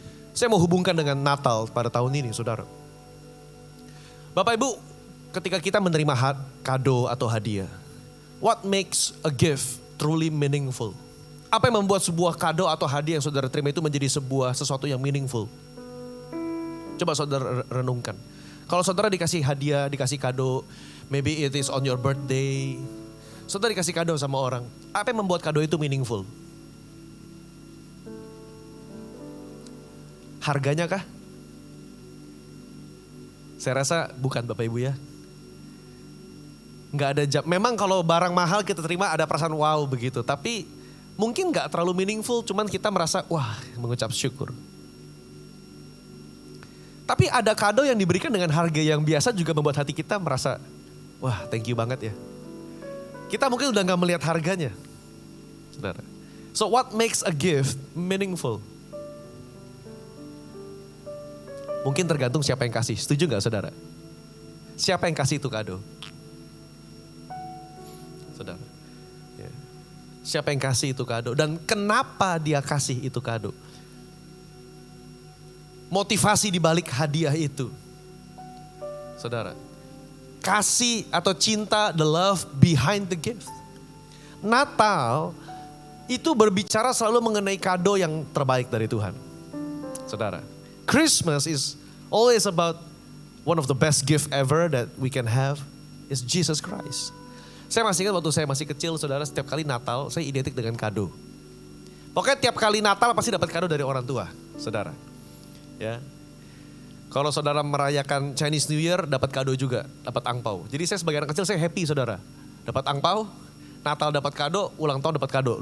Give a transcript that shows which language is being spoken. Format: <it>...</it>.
<id>Saya mau hubungkan dengan Natal pada tahun ini, saudara. Bapak Ibu, ketika kita menerima kado atau hadiah,</id> <en>what makes a gift truly meaningful?</en> <id>Apa yang membuat sebuah kado atau hadiah yang saudara terima itu menjadi sebuah sesuatu yang meaningful? Coba saudara renungkan. Kalau saudara dikasih hadiah, dikasih kado,</id> <en>maybe it is on your birthday.</en> <id>Saudara dikasih kado sama orang. Apa yang membuat kado itu meaningful? Harganya kah? Saya rasa bukan Bapak Ibu ya. Nggak ada jam. Memang kalau barang mahal kita terima ada perasaan wow begitu. Tapi mungkin nggak terlalu meaningful. Cuman kita merasa wah mengucap syukur. Tapi ada kado yang diberikan dengan harga yang biasa juga membuat hati kita merasa wah</id> <en>thank you</en> <id>banget ya. Kita mungkin udah nggak melihat harganya. Saudara.</id> <en>So what makes a gift meaningful?</en> <id>Mungkin tergantung siapa yang kasih. Setuju gak saudara? Siapa yang kasih itu kado? Saudara. Ya. Siapa yang kasih itu kado? Dan kenapa dia kasih itu kado? Motivasi di balik hadiah itu. Saudara. Kasih atau cinta,</id> <en>the love behind the gift.</en> <id>Natal itu berbicara selalu mengenai kado yang terbaik dari Tuhan. Saudara.</id> <en>Christmas is always about one of the best gift ever that we can have is Jesus Christ.</en> <id>Saya masih ingat waktu saya masih kecil, saudara, setiap kali Natal saya identik dengan kado. Pokoknya tiap kali Natal pasti dapat kado dari orang tua, saudara. Ya. Kalau saudara merayakan Chinese New Year, dapat kado juga, dapat angpau. Jadi saya sebagai anak kecil saya happy, saudara. Dapat angpau, Natal dapat kado, ulang tahun dapat kado.</id>